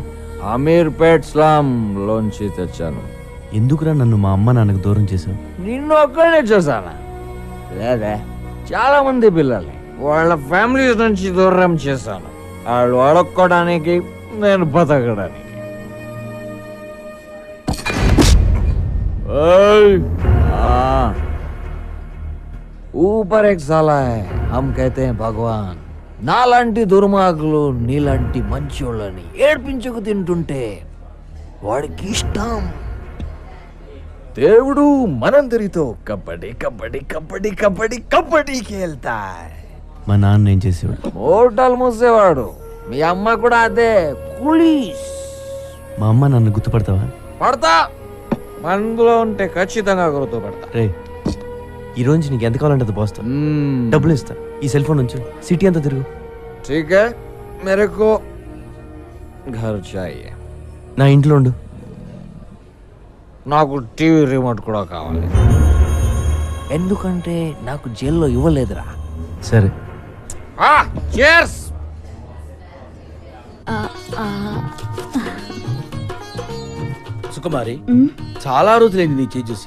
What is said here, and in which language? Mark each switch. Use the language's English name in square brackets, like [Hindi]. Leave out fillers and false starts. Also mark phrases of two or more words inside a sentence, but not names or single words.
[Telugu] అమీర్పేట్ స్లామ్ లోంచి తెచ్చాను. ఎందుకురా నన్ను మా అమ్మ నాన్నకు దూరం చేశావు? నిన్ను ఒక్కడే చూసానా? లేదా, చాలా మంది పిల్లల్ని వాళ్ళ ఫ్యామిలీస్ నుంచి దూరం చేశాను. వాళ్ళు అడుక్కోవడానికి, నేను బతకడానికి. [Hindi] ऊपर एक साला है, हम कहते हैं भगवान. [Telugu] నాలాంటి దుర్మార్గులు నీలాంటి మంచోళ్ళని ఏడ్పించుకు తింటుంటే వాడికి ఇష్టం. దేవుడు మనందరితో కబడ్డీ కబడ్డీ కబడ్డీ కబడ్డీ కబడ్డీ [Hindi] खेलता है. [Telugu] మా నాన్న ఏం చేసేవాడు? హోటల్ మూసేవాడు. మీ అమ్మ కూడా అదే, పోలీస్. మా అమ్మ నన్ను గుర్తుపడతావా? పడతా, మనలో ఉంటే ఖచ్చితంగా గుర్తుపడతా. రే, ఈ రోజు నీకు ఎంత కావాలంటే అది పోస్తా. డబ్బులు ఇస్తా. ఈ సెల్ ఫోన్ నుంచి సిటీ అంతా తిరుగు. [Hindi] ठीक है, मेरे को घर चाहिए. [Telugu] నా ఇంట్లో ఉండు. నాకు టీవీ రిమోట్ కూడా కావాలి, ఎందుకంటే నాకు జైల్లో ఇవ్వలేదురా. సరే. cheers. సుకుమారి, చాలా రోజులైంది నీ చేయి చూసి.